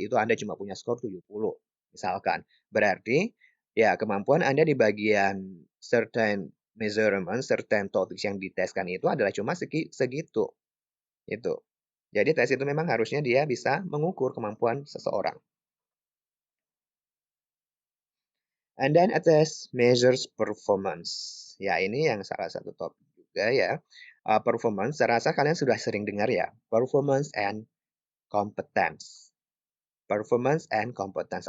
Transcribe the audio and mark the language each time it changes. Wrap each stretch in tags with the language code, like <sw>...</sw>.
<id>Itu Anda cuma punya skor 70 misalkan. Berarti ya kemampuan Anda di bagian</id> <en>certain measurement, certain topics</en> <id>yang diteskan itu adalah cuma segitu. Itu. Jadi tes itu memang harusnya dia bisa mengukur kemampuan seseorang.</id> <en>And then a test measures performance.</en> <id>Ya, ini yang salah satu topik juga ya. Performance, saya rasa kalian sudah sering dengar ya.</id> <en>Performance and competence. Performance and competence.</en>